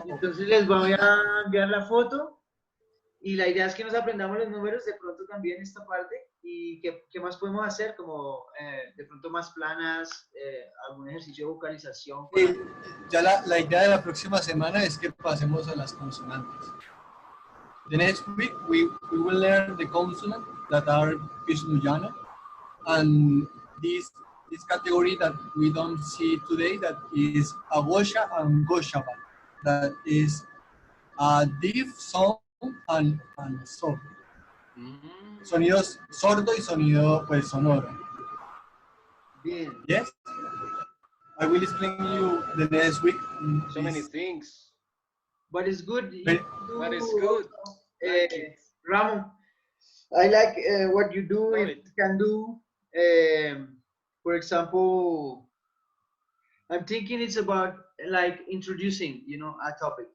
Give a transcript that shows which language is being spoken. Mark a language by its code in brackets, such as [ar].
[es] Entonces les voy a enviar la foto y la idea es que nos aprendamos los números de pronto también esta parte y qué más podemos hacer como de pronto más planas, algún ejercicio de vocalización. Sí, ya la idea de la próxima semana es que pasemos a las consonantes. [en] The next week we will learn the consonants that are Vishnuyana, and this category that we don't see today, that is Agosha and Goshava, that is a deaf sound and sordo. [es] Sonidos sordo y sonido pues sonoro. Bien. [en] Yes? I will explain you the next week. So many things. But it's good. But it's good. Like it. Ramon, I like what you do. Love If it. you can do, for example, I'm thinking it's about like introducing, a topic.